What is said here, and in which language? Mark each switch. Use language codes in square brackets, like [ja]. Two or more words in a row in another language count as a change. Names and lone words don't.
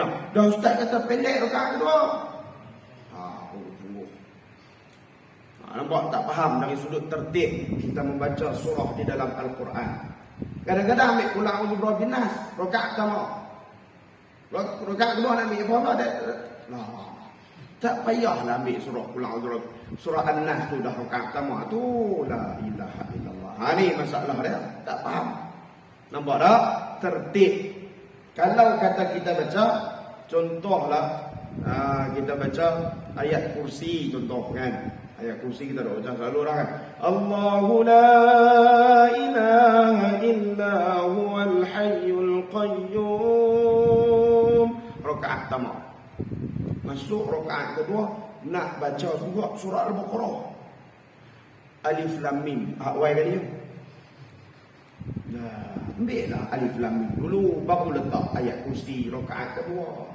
[ms] Dah ustaz kata pendek rakaat kedua. Nampak tak faham dari sudut tertib kita membaca surah di dalam Al-Quran. Kadang-kadang ambil [ar] قل أعوذ برب الناس [ms] rakaat pertama. Rakaat kedua nak ambil apa dah? Tak payahlah ambil surah [ar] قل أعوذ [ms] surah An-Nas tu dah rakaat pertama tu [ar] لا إله إلا الله. [ms] Ni masalah dia, tak faham. Nampak tak? Tertib. Kalau kata kita baca, contohlah kita baca ayat kursi contoh kan. Ayat kursi kita dah baca selalu dah kan. [ar] الله لا إله إلا هو الحي القيوم. [ms] Rakaat pertama. Masuk rakaat kedua nak baca juga surah Al-Baqarah. [ar] الم. [ms] Awal kali ni. Ambillah [ar] الم [ms] dulu baru letak ayat kursi rakaat kedua.